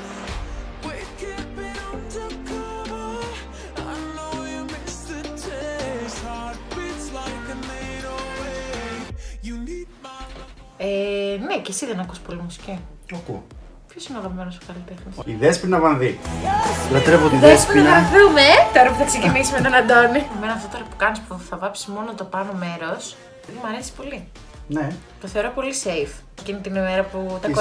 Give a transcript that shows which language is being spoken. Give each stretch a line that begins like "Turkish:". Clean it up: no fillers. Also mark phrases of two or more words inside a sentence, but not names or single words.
English: We're keeping undercover. I know you miss the taste. Heartbeats like an 808. You need my.
Greek: Ναι, και εσύ δεν ακούς πολύ μουσική. Ακούω. Ποιος είναι ο αγαπημένος σου καλλιτέχνης? Η Δέσποινα Βανδύ. Λατρεύω τη Δέσποινα, να Δέσποινα. δούμε τώρα που θα ξεκινήσουμε τον Αντώνη. Εμένα αυτό τώρα που κάνεις που θα βάψεις μόνο το πάνω μέρος, μου αρέσει πολύ. Ναι. Το θεωρώ πολύ safe. Εκείνη την ημέρα που τα